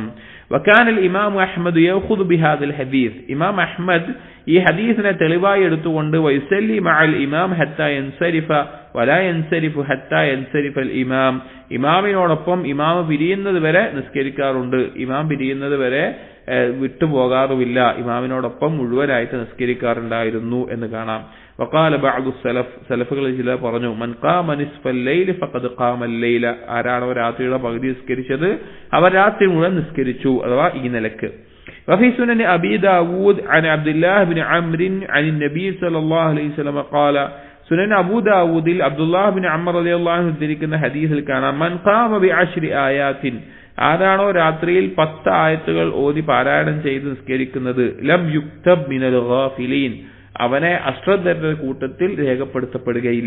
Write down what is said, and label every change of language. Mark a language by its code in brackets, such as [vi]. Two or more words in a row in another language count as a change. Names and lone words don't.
[ar] وكان الإمام أحمد يأخذ بهذا الحديث, [ml] ഇമാം അഹ്മദ് ഈ ഹദീസിനെ തെളിവായി എടുത്തുകൊണ്ട് [ar] ويصلي مع الإمام حتى ينصرف ولا ينصرف حتى ينصرف الإمام, [ml] ഇമാമിനോടൊപ്പം ഇമാം പിരിയുന്നത് വരെ നിസ്കരിക്കാറുണ്ട്, ഇമാം പിരിയുന്നത് വരെ വിട്ടുപോകാറുമില്ല, ഇമാമിനോടൊപ്പം മുഴുവനായിട്ട് നിസ്കരിക്കാറുണ്ടായിരുന്നു എന്ന് കാണാം. [ar] وقال بعض السلف, [ml] സലഫുകളിൽ ചിലർ പറഞ്ഞു, [ar] من قام نصف الليل فقد قام الليل, [ml] ആരാണോ രാത്രിയുടെ പകുതി നിസ്കരിച്ചത് അവർ രാത്രി മുഴുവൻ നിസ്കരിച്ചു, അഥവാ ഈ നിലക്ക്. [ar] وفي سنن أبي داود عن عبد الله بن عمرو عن النبي صلى الله عليه وسلم قال, [ml] സുനൻ അബൂ ദാവൂദിൽ അബ്ദുല്ലാഹ് ബിൻ അംർ [ar] رضي الله عنه [ml] ഉദ്ധരിക്കുന്ന ഹദീസിൽ കാണാം, [ar] من قام بعشر آيات, [ml] ആരാണോ രാത്രിയിൽ 10 ആയത്തുകൾ ഓതി പാരായണം ചെയ്ത് നിസ്കരിക്കുന്നത്, [ar] لم يكتب من الغافلين, [ml] അവനെ അശ്രദ്ധരുടെ കൂട്ടത്തിൽ രേഖപ്പെടുത്തപ്പെടുകയില്ല.